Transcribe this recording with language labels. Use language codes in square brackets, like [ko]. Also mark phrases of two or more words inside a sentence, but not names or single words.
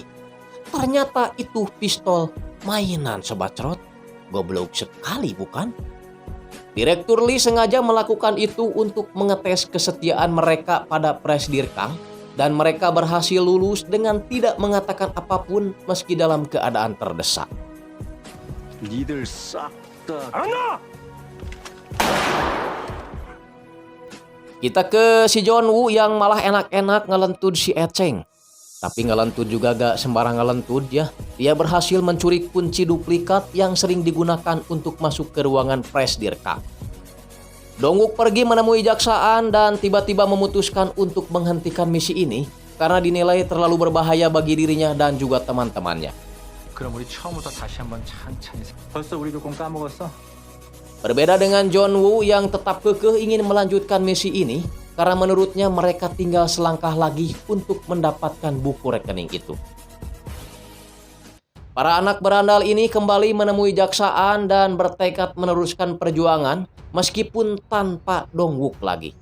[id] Ternyata itu pistol mainan Sobat Cerot. Goblok sekali bukan? Direktur Lee sengaja melakukan itu untuk mengetes kesetiaan mereka pada Presidir Kang dan mereka berhasil lulus dengan tidak mengatakan apapun meski dalam keadaan terdesak. [ko] 니들 싹 다. [id] Kita ke si John Woo yang malah enak-enak ngelentud si Echeng. Tapi ngelentud juga gak sembarang ngelentud ya. Dia berhasil mencuri kunci duplikat yang sering digunakan untuk masuk ke ruangan Presidir Kang. Dong Wook pergi menemui jaksaan dan tiba-tiba memutuskan untuk menghentikan misi ini karena dinilai terlalu berbahaya bagi dirinya dan juga teman-temannya. [ko] 그럼 우리 처음부터 다시 한번 찬찬히. 벌써 우리도 공 까먹었어? [id] Berbeda dengan John Woo yang tetap kekeh ingin melanjutkan misi ini karena menurutnya mereka tinggal selangkah lagi untuk mendapatkan buku rekening itu. Para anak berandal ini kembali menemui jaksaan dan bertekad meneruskan perjuangan meskipun tanpa Dong Wook lagi.